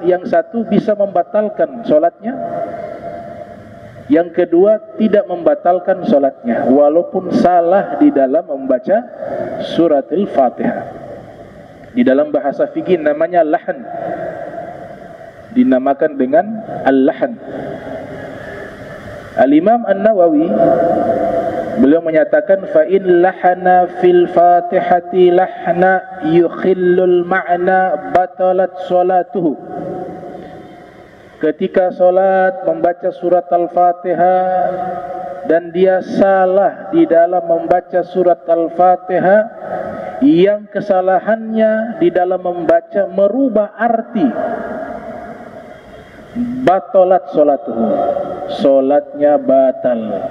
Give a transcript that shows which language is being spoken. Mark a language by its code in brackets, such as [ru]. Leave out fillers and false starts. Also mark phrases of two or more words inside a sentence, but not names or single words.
[id] Yang satu bisa membatalkan solatnya, yang kedua tidak membatalkan solatnya walaupun salah di dalam membaca surat Al-Fatihah. Di dalam bahasa fikih namanya lahan, dinamakan dengan al-lahan. [ar] Al-Imam An-Nawawi [id] beliau menyatakan [ar] فإن لحن في الفاتحة لحنا يخل المعنى بطلت صلاته. [id] Ketika solat membaca surat Al-Fatihah dan dia salah di dalam membaca surat Al-Fatihah, yang kesalahannya di dalam membaca merubah arti, [ar] بطلت صلاته, [id] solatnya batal.